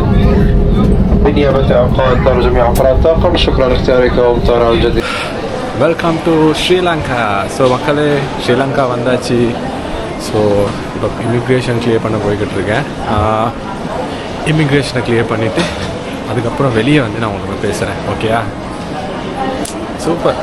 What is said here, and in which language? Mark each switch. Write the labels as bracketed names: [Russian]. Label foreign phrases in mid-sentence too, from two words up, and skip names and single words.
[Arabic] بنيابة عن قائد جميع أفراد الطاقم شكرا لاختياركم طيران الجزيرة. [English] welcome to Sri Lanka. [Tamil] ஸோ மக்களே ஸ்ரீலங்கா வந்தாச்சு. ஸோ இப்போ [English] immigration clear [Tamil] பண்ண போய்கிட்டு இருக்கேன். [English] immigration clear [Tamil] பண்ணிவிட்டு அதுக்கப்புறம் வெளியே வந்து நான் உங்களுக்கு பேசுகிறேன். ஓகேயா? சூப்பர்.